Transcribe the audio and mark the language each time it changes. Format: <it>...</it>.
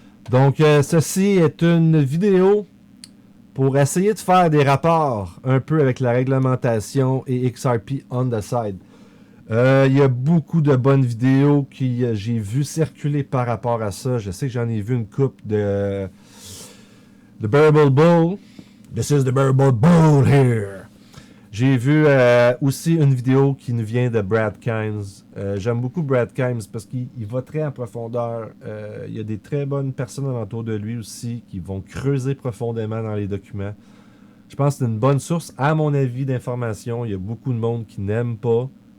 <fr>Donc, ceci est une vidéo pour essayer de faire des rapports un peu avec la réglementation et XRP</fr> <en>on the side.</en> <fr>Il y a beaucoup de bonnes vidéos que j'ai vu circuler par rapport à ça. Je sais que j'en ai vu une couple de Bearable Bull.</fr> <en>This is the Bearable Bull here.</en> <fr>J'ai vu aussi une vidéo qui nous vient de Brad Kimes. J'aime beaucoup Brad Kimes parce qu'il va très en profondeur. Il y a des très bonnes personnes alentour de lui aussi qui vont creuser profondément dans les documents. Je pense que c'est une bonne source, à mon avis, d'information. Il y a beaucoup de monde qui n'aime pas</fr>